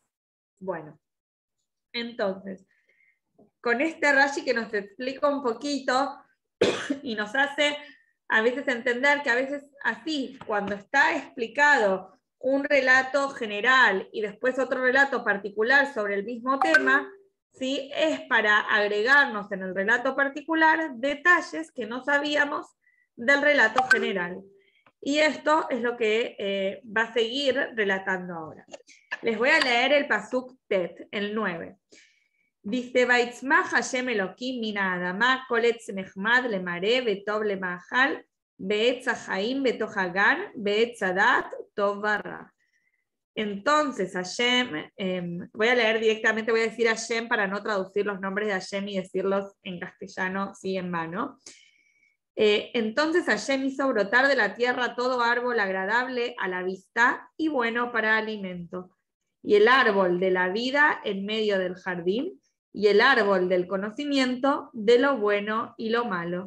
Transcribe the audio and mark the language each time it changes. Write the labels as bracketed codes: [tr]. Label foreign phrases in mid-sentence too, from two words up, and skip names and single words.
[es] Bueno, entonces, con este Rashi que nos explica un poquito y nos hace a veces entender que a veces así, cuando está explicado un relato general y después otro relato particular sobre el mismo tema, ¿sí?, es para agregarnos en el relato particular detalles que no sabíamos del relato general. Y esto es lo que va a seguir relatando ahora. Les voy a leer el [he] פסוק ט, [es] el 9. Dice, [he] ויצמח ה׳ אלהים מן האדמה כל עץ נחמד למראה וטוב למאכל, ועץ החיים בתוך הגן ועץ הדעת טוב ורע. [es] Entonces, Hashem, voy a leer directamente, voy a decir Hashem para no traducir los nombres de Hashem y decirlos en castellano, sí, en mano. Entonces Hashem hizo brotar de la tierra todo árbol agradable a la vista y bueno para alimento, y el árbol de la vida en medio del jardín, y el árbol del conocimiento de lo bueno y lo malo.